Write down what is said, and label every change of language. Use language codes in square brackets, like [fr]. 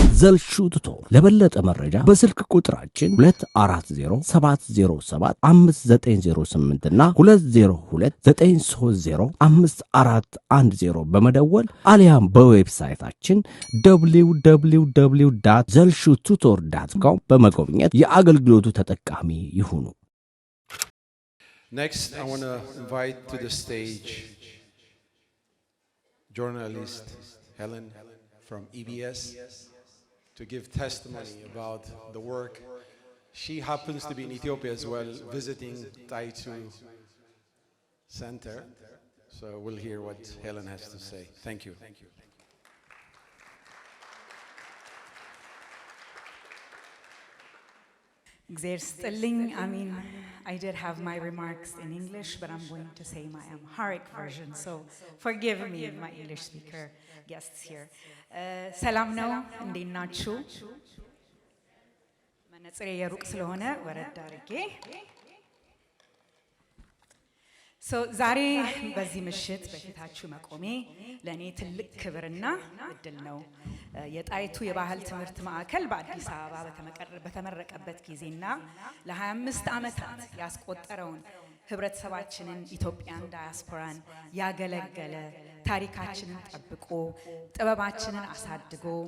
[am] ዘልሹ ቱቶር። ለበለጠ መረጃ በስልክ ቁጥራችን 2407507598 እና 2029305410 በመደወል አሊያም በዌብሳይታችን www.zelshututor.com በመጎብኘት የአገልግሎቱ ተጠቃሚ ይሁኑ። [en] Next, I want to invite to the stage journalist Helen from EBS to give testimony about the work. She happens to be in Ethiopia as well, visiting Taitu Center. So we'll hear what Helen has to say. Thank you. I mean, I did have my remarks in English, but I'm going to say my Amharic version, so forgive me, my English speaker guests here. [am] Salam no, እንዴት ናችሁ? መነጽሬ የሩቅ ስለሆነ ወረድ አድርጌ ዛሬ በዚህ ምሽት በፊታችሁ መቆሜ ለእኔ ትልቅ ክብርና እድል ነው። የጣይቱ የባህል ትምህርት ማዕከል በአዲስ አበባ በተመረቀበት ጊዜና ለ25 ዓመታት ያስቆጠረውን ህብረተሰባችንን ኢትዮጵያን ዳያስፖራን ያገለገለ ታሪካችንን ጠብቆ ጥበባችንን አሳድጎ